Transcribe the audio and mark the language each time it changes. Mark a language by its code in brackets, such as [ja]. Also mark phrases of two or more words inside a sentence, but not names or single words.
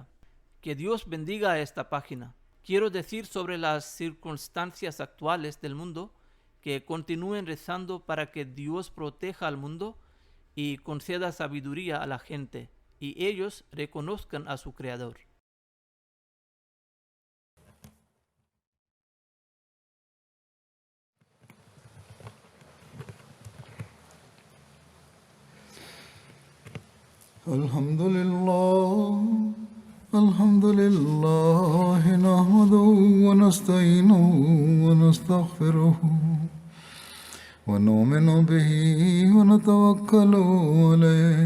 [es] Que Dios bendiga esta página. Quiero decir sobre las circunstancias actuales del mundo que continúen rezando para que Dios proteja al mundo y conceda sabiduría a la gente y ellos reconozcan a su Creador. [ar] الحمد لله نحمده ونستعينه ونستغفره ونؤمن به ونتوكل عليه